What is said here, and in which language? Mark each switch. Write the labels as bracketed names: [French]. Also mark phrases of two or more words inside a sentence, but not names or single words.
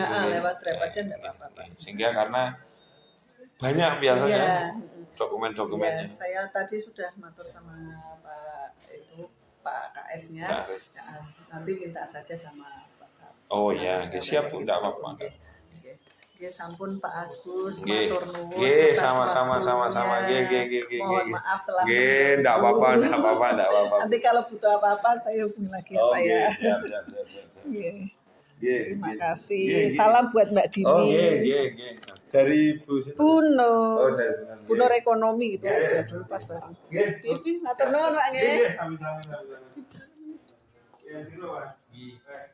[Indonesian] lewat drive aja enggak apa-apa. Sehingga karena banyak biasanya dokumen-dokumennya. Ya, saya tadi sudah matur sama Pak KS-nya. Nanti minta saja sama Pak. Oh ya, siap Bu, enggak apa-apa. [Javanese] Nggih sampun Pak Agus, Nggih. matur nuwun. [Indonesian] Nggih, sama-sama. Nggih. Mohon maaf telah. Nggih, enggak apa-apa. Nanti kalau butuh apa-apa saya hubungi lagi ya Pak ya. Siap. Nggih. Terima kasih. Salam buat Mbak Dini. Oh, nggih. Dari Bu Puno. Oh, dari Puno ekonomi gitu aja dulu pas baru. Nggih. [Javanese] Pipi, matur nuwun Pak nggih. [Indonesian] Sama-sama.